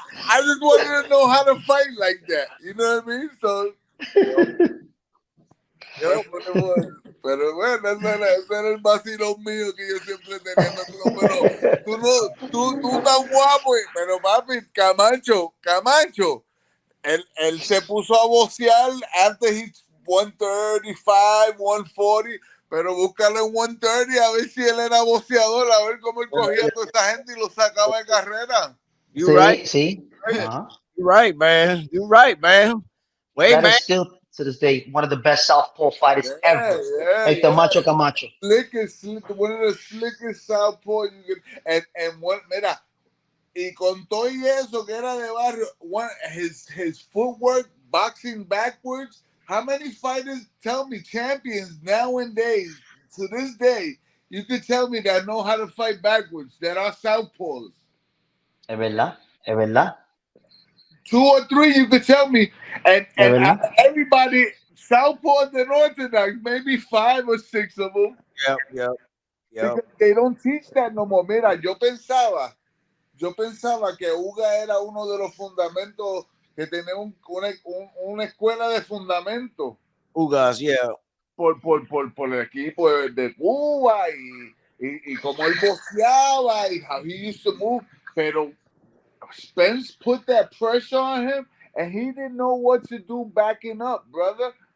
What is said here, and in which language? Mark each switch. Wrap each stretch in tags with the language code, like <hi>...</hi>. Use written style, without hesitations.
<en>I just wanted to know how to fight like that. You know what I mean? So Yep. that's what it was.</en> <es>Pero bueno, ese era el vacilón mío que yo siempre tenía. Pero tú estás guapo, pero papi, Camacho, él se puso a boxear antes de 135, 140, pero búscalo en 130 a ver si él era boxeador, a ver cómo él cogía a toda esa gente y lo sacaba de carrera.</es> <en>You right. See. You right, man. You right, man. Wait, That man. is still to this day one of the best southpaw fighters ever. Like the Macho Camacho. One of the slickest southpaw you can, and one,</en> <es>mira, y con todo y eso que era de barrio,</es> <en>his footwork, boxing backwards. How many fighters, tell me, champions nowadays, to this day, you could tell me that know how to fight backwards, that are southpaws?</en> <es>Es verdad. Es verdad.</es> <en>2 or 3, you could tell me. And everybody, southpaws and orthodox, maybe 5 or 6 of them. Yep. Because they don't teach that no more.</en> <es>Mira, yo pensaba que Uga era uno de los fundamentos, que tenía una escuela de fundamentos.</es> <en>Ugas, yeah.</en> <es>Por el equipo de Cuba y como él boxeaba y</es> <en>how he used to move.</en> <es>Pero</es> <en>Spence put that pressure on him and he didn't know what to do backing up, brother.</en>